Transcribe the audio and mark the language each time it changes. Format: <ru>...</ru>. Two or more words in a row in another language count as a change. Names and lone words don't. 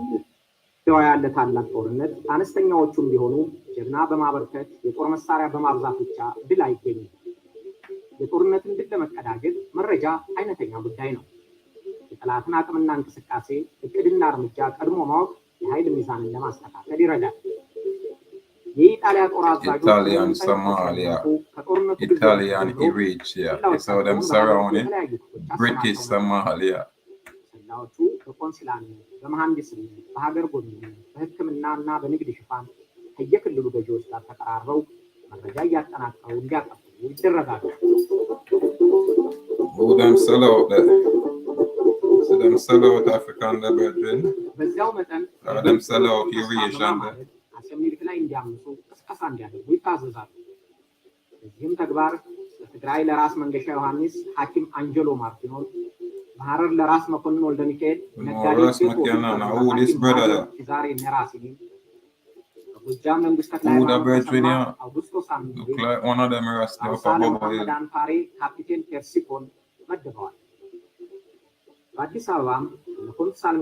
<am>ያለ ታላቅ ጦርነት አነስተኛዎቹም ቢሆኑ ጀግና በማበርከት የጦር መሳሪያ በማብዛት ብቻ ድል አይገኝም። የጦርነትን ድል ለመቀዳጀት መረጃ አይነተኛ ጉዳይ ነው። የጠላትን አቅምና እንቅስቃሴ እቅድና እርምጃ ቀድሞ ማወቅ የኃይል ሚዛንን ለማስተካከል ይረዳል። የኢጣሊያ ጦር አዛዦች</am> <jam>Italian Somalia, Italian Eurasia, so them surrounding British Somalia.</jam> <am>ሰላዮቹ በቆንስላነት፣ በመሐንዲስነት፣ በሀገር ጎብኝነት፣ በሕክምናና በንግድ ሽፋን ከየክልሉ ገዢዎች ጋር ተቀራርበው መረጃ እያጠናቀሩ እንዲያጠፉ ይደረጋሉ።</am> <jam>Who them sell out there? So them sell out African brethren.</jam> <am>በዚያው መጠን</am> <jam>them sell out Eurasia.</jam> <am>አሰሚልክ ላይ እንዲያምፁ ቅስቀሳ እንዲያደርጉ ይታዘዛሉ። በዚህም ተግባር በትግራይ ለራስ መንገሻ ዮሐንስ፣ ሐኪም አንጀሎ ማርቲኖል፣ በሐረር ለራስ መኮንን ወልደ ሚካኤል፣ ነጋዴ ዛሬ ነራሲኒ፣ በጎጃም መንግስት ተክላይ አውጉስቶ ሳምንት ዳንፓሬ ካፒቴን ፔርሲኮን መድበዋል። በአዲስ አበባም ለኮንሳል</am>